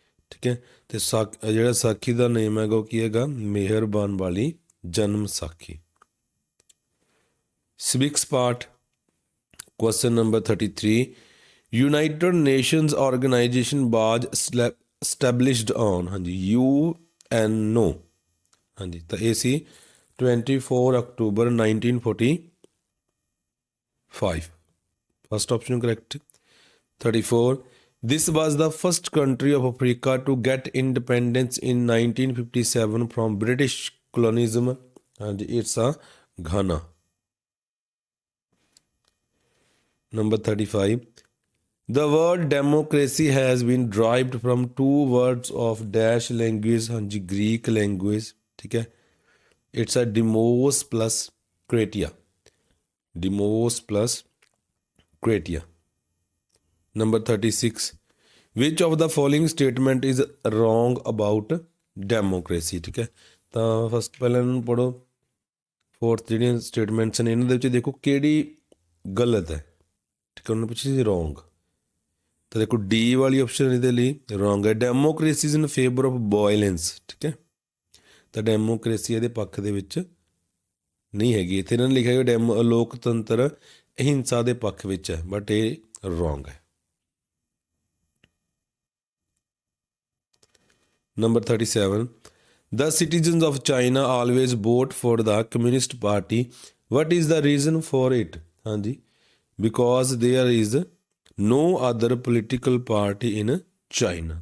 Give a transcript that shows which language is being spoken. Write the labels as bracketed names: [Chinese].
[Punjabi] ठीक है ਤੇ ਜਿਹੜਾ ਸਾਖੀ ਦਾ ਨੇਮ ਹੈਗਾ ਉਹ ਕੀ ਹੈਗਾ ਮਿਹਰਬਾਨ ਵਾਲੀ ਜਨਮ ਸਾਖੀ। [English] Civics part question number 33 United Nations organization was established on हाँ जी UNO हाँ जी [Punjabi] ਤਾਂ ਇਹ ਸੀ [English] 24 October 1945 first option correct। 34 This was the first country of Africa to get independence in 1957 from British colonialism and it's a Ghana। Number 35 The word democracy has been derived from two words of dash language हाँ जी Greek language ठीक है it's a demos plus kratia। Demos plus kratia। Number 36 Which of the following statement is wrong about democracy? [Punjabi] ਠੀਕ ਹੈ ਤਾਂ first ਪਹਿਲਾਂ ਇਹਨੂੰ ਪੜ੍ਹੋ fourth ਜਿਹੜੀਆਂ ਸਟੇਟਮੈਂਟਸ ਨੇ ਇਹਨਾਂ ਦੇ ਵਿੱਚ ਦੇਖੋ ਕਿਹੜੀ ਗਲਤ ਹੈ ਠੀਕ ਹੈ ਉਹਨਾਂ ਪਿੱਛੇ ਸੀ ਰੋਂਗ ਤਾਂ ਦੇਖੋ ਡੀ ਵਾਲੀ ਆਪਸ਼ਨ ਇਹਦੇ ਲਈ ਰੋਂਗ ਹੈ [English] democracy is in favour of violence [Punjabi] ਠੀਕ ਹੈ ਤਾਂ ਡੈਮੋਕ੍ਰੇਸੀ ਇਹਦੇ ਪੱਖ ਦੇ ਵਿੱਚ ਨਹੀਂ ਹੈਗੀ ਇੱਥੇ ਇਹਨਾਂ ਨੇ ਲਿਖਿਆ ਕਿ ਲੋਕਤੰਤਰ ਅਹਿੰਸਾ ਦੇ ਪੱਖ ਵਿੱਚ ਹੈ ਬਟ ਇਹ ਰੋਂਗ ਹੈ। [English] Number 37 The citizens of China always vote for the Communist Party. What is the reason for it? हाँ जी because there is no other political party in China।